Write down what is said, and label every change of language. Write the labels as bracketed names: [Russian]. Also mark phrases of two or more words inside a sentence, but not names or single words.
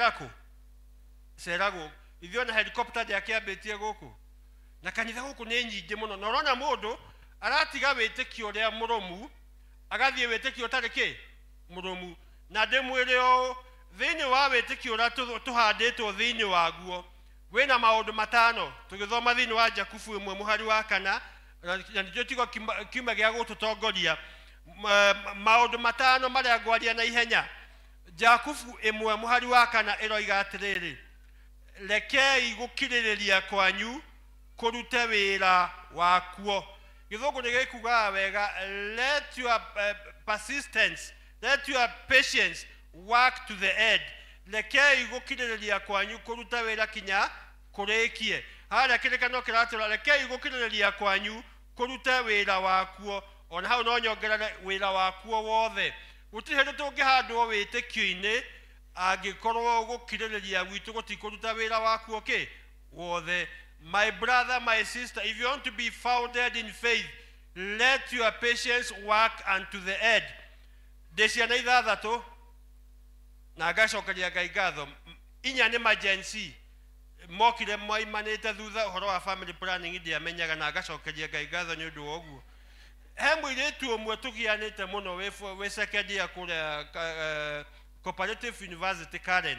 [Kikuyu] ceragwo ithuĩ na helicopter ndĩakĩambĩtie gũkũ na kanitha gũkũ nĩ nyingĩ mũno na ũrona mũndũ aratiga wĩtĩkio ũrĩa mũrũmu agathiĩ wĩtĩkio ũtarĩ mũrũmu na ndĩmwĩre ũũ thĩinĩ wa wĩtĩkio ũrĩa tũhandĩtwo thĩinĩ waguo wĩna maũndũ matano tũgĩthoma thĩinĩ wa Jakubu 1 muhari wa kana na nĩkĩo tigo kiuma gĩa gũtũtongoria maũndũ matano marĩa ngwaria na ihenya. Jakubu 1 muhari wa kana ĩroiga atĩrĩrĩ rekei gũkirĩrĩria kwanyu kũrute wĩra wakuo gĩthũngũ nĩ gĩkugaga wega [English] let your persistence let your patience work to the end [Kikuyu] rekei gũkirĩrĩria kwanyu kũruta wĩra kinya kũrĩkie harĩa kĩrĩkanĩro kĩratũra rekei gũkirĩrĩria kwanyu kũruta wĩra wakuo ona hau no nyongerere wĩra wakuo wothe gũtirĩ hĩndĩ tũngĩhandwo wĩtĩkio-inĩ angĩkorwo gũkirĩrĩria gwitũ gũtikũruta wĩra wakuo wothe. [English] My brother, my sister, if you want to be founded in faith, let your patience work unto the end. [Kikuyu] Ndeciana ithathatũ na ngacokeria Ngai ngatho inya nĩ emergency mokire moimanĩte thutha ũhoro wa [English] family planning [Kikuyu] ndiamenyaga na ngacokeria Ngai ngatho nĩ ũndũ wa ũguo. He mũirĩtu ũmwe tũgianĩte mũno wĩ [English] second year [Kikuyu] kũrĩa Cooperative University Karen.